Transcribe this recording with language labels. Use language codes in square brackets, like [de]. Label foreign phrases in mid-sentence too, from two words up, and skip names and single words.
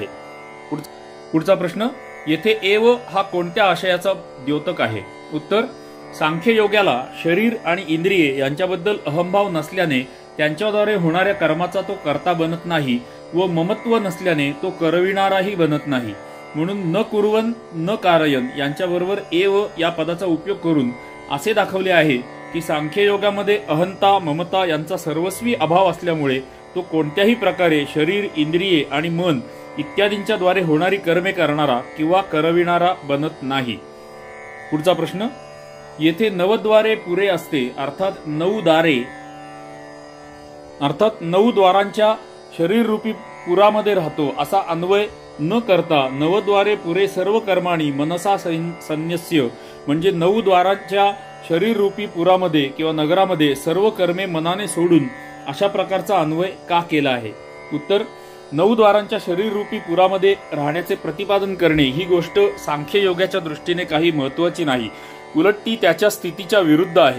[mr] पुढचा प्रश्न, येथे एव हा कोणत्या आशयाचा द्योतक आहे? उत्तर, सांख्ययोग्याला शरीर आणि इंद्रिये यांच्याबद्दल अहंभाव नसल्याने त्यांच्याद्वारे होणाऱ्या कर्माचा तो कर्ता बनत नाही व ममत्व नसल्याने तो करविणाराही बनत नाही. म्हणून [sa] न कुर्वन न कारयन [mr] यांच्याबरोबर एव या पदाचा उपयोग करून असे दाखवले आहे की सांख्ययोगामध्ये अहंता ममता यांचा सर्वस्वी अभाव असल्यामुळे तो कोणत्याही प्रकारे शरीर, इंद्रिये आणि मन इत्यादींच्या द्वारे होणारी कर्मे करणारा किंवा करविणारा बनत नाही. पुढचा प्रश्न, येथे [sa] नवद्वारे पुरे असते [mr] अर्थात 9 दारे अर्थात 9 द्वारांच्या शरीर रूपी पुरामध्ये राहतो असा अन्वय न करता [sa] नवद्वारे पुरे सर्व कर्माणी मनसा संन्यस्य [mr] म्हणजे 9 द्वारांच्या शरीर रूपी पुरामध्ये किंवा नगरामध्ये सर्व कर्मे मनाने सोडून अशा प्रकारचा अन्वय का केला आहे? उत्तर, 9 द्वारांच्या शरीर रूपी पुरामध्ये राहण्याचे प्रतिपादन करणे ही गोष्ट सांख्ययोगाच्या दृष्टीने काही महत्वाची नाही, उलट ती त्याच्या स्थितीच्या विरुद्ध आहे.